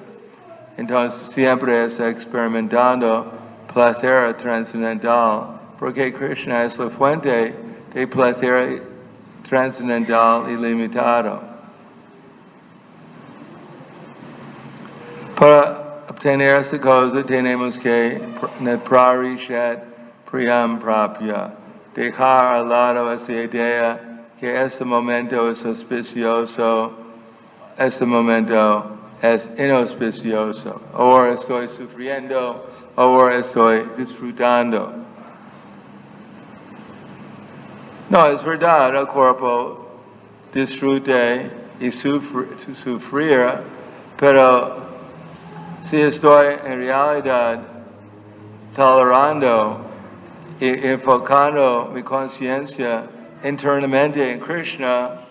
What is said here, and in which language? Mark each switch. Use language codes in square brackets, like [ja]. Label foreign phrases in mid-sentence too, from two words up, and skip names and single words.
[es] Entonces siempre está experimentando placer trascendental, porque Krishna es la fuente de placer trascendental ilimitado. Para obtener esta cosa tenemos que [sa] neprarishat priyam prapya, [es] dejar al lado esa idea que este momento es auspicioso, este momento es inauspicioso. Ahora estoy sufriendo, ahora estoy disfrutando. No, es verdad, el cuerpo disfrute y sufrir, pero si estoy en realidad tolerando y enfocando mi conciencia internamente en Krishna,